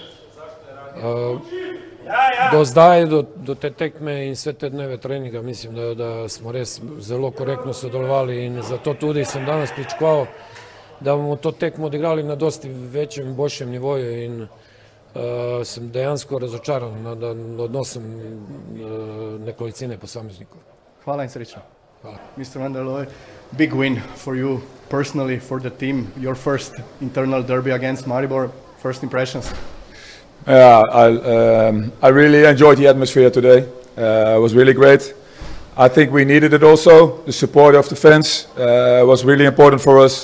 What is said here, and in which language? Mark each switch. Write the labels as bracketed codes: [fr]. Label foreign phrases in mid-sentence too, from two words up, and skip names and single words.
[sl] Do zdaj, do te tekme in sve te dneve treninga, mislim, da smo res zelo korektno sodelovali in zato tudi sem danes pričakoval, da bomo to tekmo odigrali na dosti večjem in boljšem nivoju in sem dejansko razočaran nad odnosom nekolicine posameznikov. Hvala in srečno. Hvala. [en] Mr. van der Looy, big win for you personally, for the team, your first internal derby against Maribor. First impressions? Yeah, I really enjoyed the atmosphere today. It was really great. I think we needed it also. The support of the fans was really important for us.